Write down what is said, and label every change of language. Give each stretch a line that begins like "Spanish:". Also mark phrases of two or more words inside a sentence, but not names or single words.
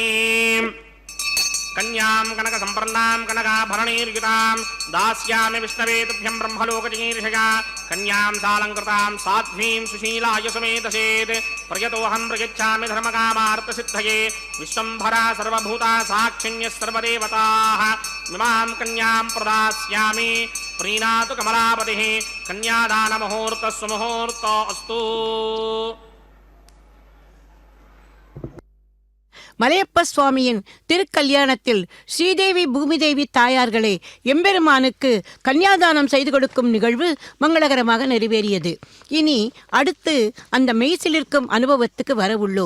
Sanskrit: कन्यां कनक संप्रन्नां कनकाभरणैर्युतां दास्यामि विष्णवे तुभ्यं ब्रह्मलोकचिकीर्षया कन्यां सालङ्कृतां साध्वीं सुशीलाय सुमेधसेत् प्रयतोऽहं प्रयच्छामि धर्मकामार्थसिद्धये विश्वम्भरा सर्वभूता साक्षिण्यः सर्वदेवताः इमां कन्यां प्रदास्यामि। प्रीणातु कमलापतिः कन्यादानमुहूर्तः सुमुहूर्तो अस्तु।
Tamil: மலையப்ப சுவாமியின் திருக்கல்யாணத்தில் ஸ்ரீதேவி பூமிதேவி தாயார்களே எம்பெருமானுக்கு கன்னியாதானம் செய்து கொடுக்கும் நிகழ்வு மங்களகரமாக நிறைவேறியது. இனி அடுத்து அந்த மெய்சிலிருக்கும் அனுபவத்துக்கு வரவுள்ளோம்.